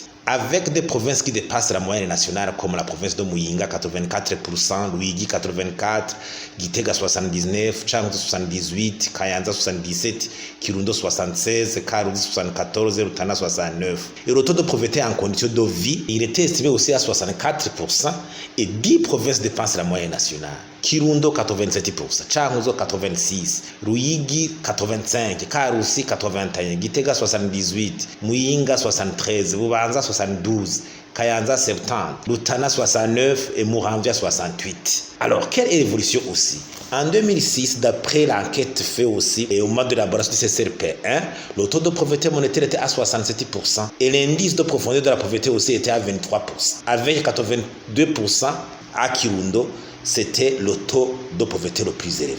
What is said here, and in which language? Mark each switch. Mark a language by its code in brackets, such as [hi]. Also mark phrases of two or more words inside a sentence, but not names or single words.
[fr] Avec des provinces qui dépassent la moyenne nationale, comme la province de Muyinga, 84%, Luigi, 84%, Gitega, 79%, Changu, 78%, Kayanza, 77%, Kirundo, 76%, Karuzi, 74%, Rutana, 69%. Et le taux de pauvreté en conditions de vie, il était estimé aussi à 64%, et 10 provinces dépassent la moyenne nationale. Kirundo 87%, Changuzo 86%, Ruigi 85%, Karusi 81%, Gitega 78%, Muyinga 73%, Bubanza 72%, Kayanza 70%, Rutana 69% et Muramvya 68%. Alors, quelle est l'évolution aussi? En 2006, d'après l'enquête faite aussi et au mois de l'élaboration du CCRP1, le taux de pauvreté monétaire était à 67% et l'indice de profondeur de la pauvreté aussi était à 23%. Avec 82% à Kirundo, c'était le taux de pauvreté le plus élevé.